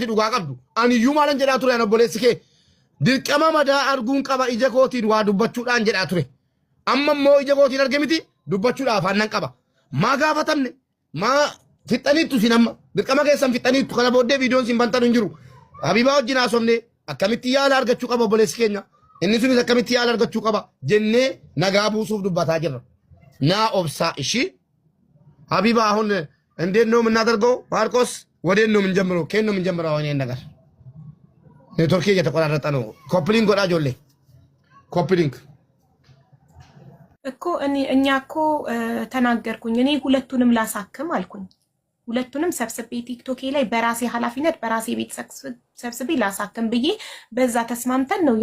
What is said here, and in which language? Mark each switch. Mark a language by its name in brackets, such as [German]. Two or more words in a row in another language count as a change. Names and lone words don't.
[Oromo] dhugaa qabdu ani iyyuu maalan jedhaa ture obboleessi kee dirqama madaa arguun qaba ija kootiin waa dubbachuudhaan jedhaa ture amma immoo ija kootiin arge miti dubbachuudhaaf aannan qaba maa gaafatamne maa fixaniittu sin amma dirqama keessan fixaniittu kana booddee viidiyoon sin bantan hin jiru Habibaa wajjin haasofne akkamitti yaala argachuu qaba obboleessi keenya inni sunis akkamitti yaala argachuu qaba jennee nagaa buusuuf dubbataa jirra. [Amharic] ና ኦብሳ እሺ ሀቢባ አሁን እንዴት ነው የምናደርገው? ማርቆስ ወዴት ነው የምንጀምረው? ከየት ነው የምንጀምረው? አሁን ይሄን ነገር ኔትወርክ እየተቆራረጠ ነው። ኮፕሊንግ ወዳ ጆሌ ኮፕሊንግ እኮ እኛ እኮ ተናገርኩኝ። እኔ ሁለቱንም ላሳክም አልኩኝ። ሁለቱንም ሰብስቤ ቲክቶክ ላይ በራሴ ኃላፊነት በራሴ ቤት ሰብስቤ ላሳክም ብዬ በዛ ተስማምተን ነው